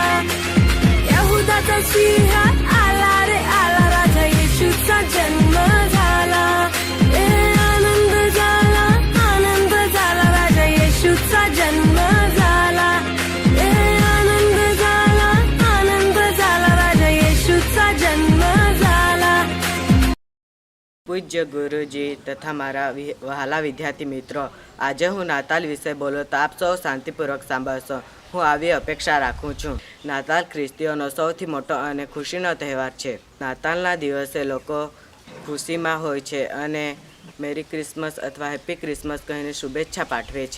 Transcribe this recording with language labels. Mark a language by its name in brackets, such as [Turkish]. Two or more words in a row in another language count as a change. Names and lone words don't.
[Marathi] यहुदाचा सिंह आला रे आला, राजा येशूचा जन्म झाला. आनंद झाला, आनंद झाला, राजा येशूचा जन्म झाला. आनंद झाला, आनंद झाला, राजा येशूचा जन्म झाला. [Gujarati] પૂજ્ય ગુરુજી તથા મારા વહાલા વિદ્યાર્થી મિત્રો, આજે હું નાતાલ વિશે બોલું તો આપ સૌ શાંતિપૂર્વક સાંભળશો. હું આવી અપેક્ષા રાખું છું. નાતાલ ખ્રિસ્તીઓનો સૌથી મોટો અને ખુશીનો તહેવાર છે. નાતાલના દિવસે લોકો ખુશીમાં હોય છે અને [English] Merry Christmas [Gujarati] અથવા [English] Happy Christmas [Gujarati] કહીને શુભેચ્છા પાઠવે છે.